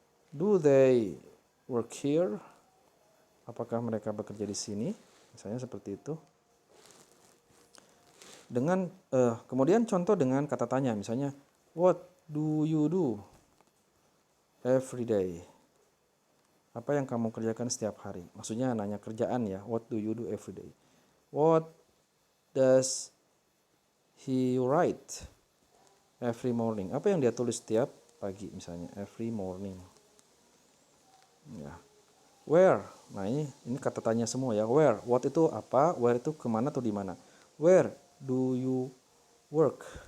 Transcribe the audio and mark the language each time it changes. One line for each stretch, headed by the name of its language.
English: Do they work here?
Indonesian: Apakah mereka bekerja di sini? Misalnya seperti itu. Dengan kemudian contoh dengan kata tanya, misalnya
English: what do you do every day?
Indonesian: Apa yang kamu kerjakan setiap hari? Maksudnya nanya kerjaan ya.
English: What do you do every day? What does he write every morning?
Indonesian: Apa yang dia tulis setiap pagi misalnya, every morning. Ya. Where? Nah, ini kata tanya semua ya. Where? What itu apa? Where itu kemana atau di mana?
English: Where do you work?